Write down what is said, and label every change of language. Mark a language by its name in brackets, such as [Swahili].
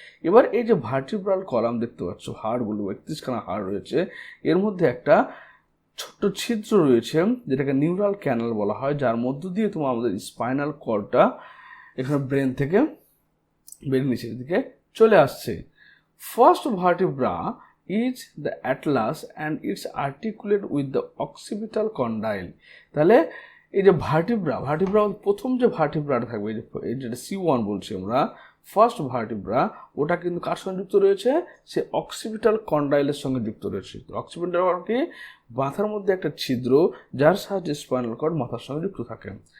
[Bangla] এবার এই যে ভার্টিব্রাল কলাম দেখতে পাচ্ছ, হাড়গুলো 31খানা হাড় রয়েছে, এর মধ্যে একটা ছোট্ট ছিদ্র রয়েছে যেটাকে নিউরাল ক্যানাল বলা হয়, যার মধ্য দিয়ে তোমার আমাদের স্পাইনাল কর্ডটা এখানে ব্রেন থেকে ব্রেন নিচের দিকে চলে আসছে। [English] First vertebra is the atlas and it's articulated with the occipital condyle. [Bangla] তাহলে এই যে ভার্টিব্রা প্রথম যে ভার্টিব্রাটা থাকবে, এই যেটা C1 বলছি আমরা, ফার্স্ট ভার্টিব্রা, ওটা কিন্তু কার সঙ্গে যুক্ত রয়েছে, সে অক্সিপিটাল কন্ডাইলের সঙ্গে যুক্ত রয়েছে। অক্সিপিটাল কি, মাথার মধ্যে একটা ছিদ্র যার সাহায্যে স্পাইনাল কর্ড মাথার সঙ্গে যুক্ত থাকে।